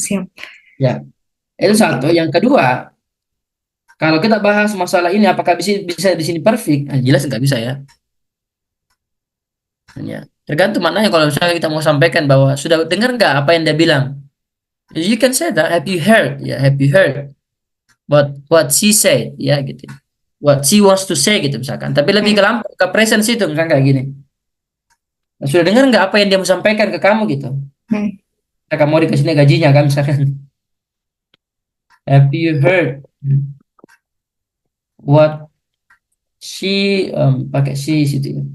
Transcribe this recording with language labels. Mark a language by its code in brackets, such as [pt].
[id] siap. Ya, itu satu. Yang kedua, kalau kita bahas masalah ini apakah bisa bisa di sini perfect? Ah, jelas nggak bisa ya. Ya. Tergantung maknanya kalau misalnya kita mau sampaikan bahwa sudah dengar nggak apa yang dia bilang? [en] You can say that. Have you heard? Ya, have you heard what she said? Ya, gitu. What she wants to say gitu misalkan. [id] Tapi lebih ke Hmm, lampu ke presence itu misalkan kayak gini. Sudah dengar nggak apa yang dia mau sampaikan ke kamu gitu? hmm, Kamu mau dikasih gajinya kan misalkan. [en] Have you heard what she [id] pakai [en] she situ ya.